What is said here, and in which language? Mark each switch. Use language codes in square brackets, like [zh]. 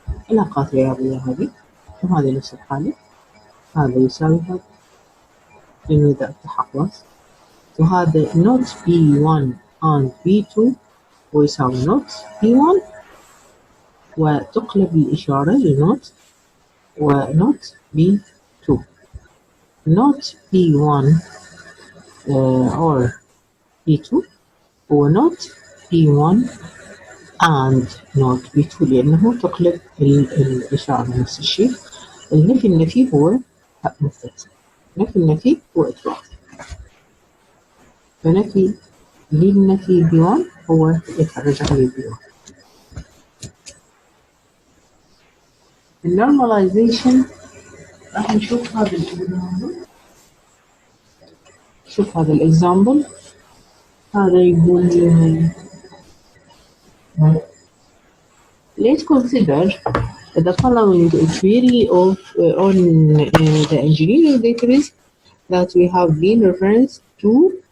[ar] علاقات رياضية هذه، وهذه نفس الحالة، هذا يساوي هذا لأنه إذا أفتح قوس، وهذا not B1 and B2 ويساوي not B1 وتقلب الإشارة لنوت ونوت B2. not B1 or B2 هو not B1 and not B2 لأنه تقلب الإشارة نفس الشيء. النفي هو مثبت، النفي هو إثبات، فنفي للنفي B1 هو يترجع لي B1. النورماليزيشن راح نشوف هذا الإكزامبل. شوف هذا الإكزامبل، هذا يقول [en] let's consider the following query of on the engineering database that we have been referenced to.